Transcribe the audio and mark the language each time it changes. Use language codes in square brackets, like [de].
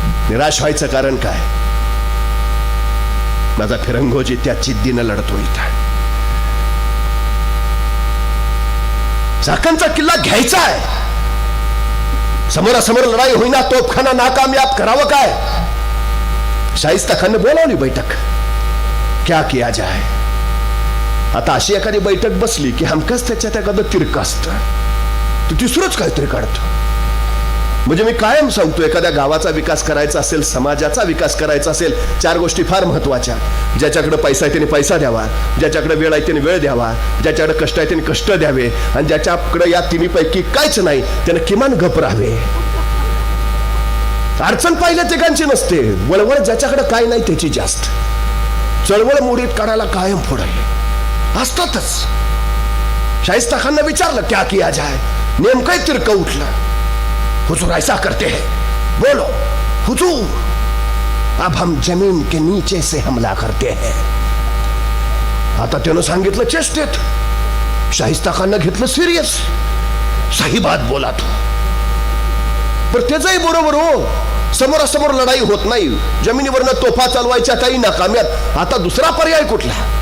[mr] निराश व्हायचं कारण काय? माझा फिरंगोजी त्या जिद्दीनं लढतो इथं. चाकणचा किल्ला घ्यायचा आहे. समोरासमोर लढाई होईना, तोफखाना नाकामयाब, करावं काय? शाहिस्ता खानने बोलावली बैठक, [hi] क्या किया जाए. [mr] आता अशी एखादी बैठक बसली की हमकच त्याच्यात एखादं तिरकं असतं, तू तिसरंच काहीतरी काढतो. म्हणजे मी कायम सांगतो, एखाद्या गावाचा विकास करायचा असेल, समाजाचा विकास करायचा असेल, 4 गोष्टी फार महत्वाच्या. ज्याच्याकडे पैसा आहे त्याने पैसा द्यावा, ज्याच्याकडे वेळ आहे त्याने वेळ द्यावा, ज्याच्याकडे कष्ट आहे त्याने कष्ट द्यावे, आणि ज्याच्याकडे या तिन्हीपैकी काहीच नाही त्याने किमान गप राहावे. अडचण पाहिल्या तिघांची नसते, वळवळ ज्याच्याकडे काय नाही त्याची जास्त. चळवळ मोडीत काढायला कायम पुढे असतातच. शाहिस्ता खानने विचारलं, [hi] क्या किया जाए. [mr] नेमकं तिरकं उठलं. [hi] हुजूर ऐसा करते हैं, बोलो. हुजूर, अब हम जमीन के नीचे से हमला करते हैं. [mr] आता त्यानं सांगितलं चेष्टेत, शाहिस्ता खानने घेतलं सिरियस. [hi] सही बात बोला तू. [mr] पण त्याचंही बरोबर हो, समोरासमोर लढाई होत नाही, जमिनीवरनं तोफा चालवायच्या काही नाकाम्यात, आता दुसरा पर्याय कुठला?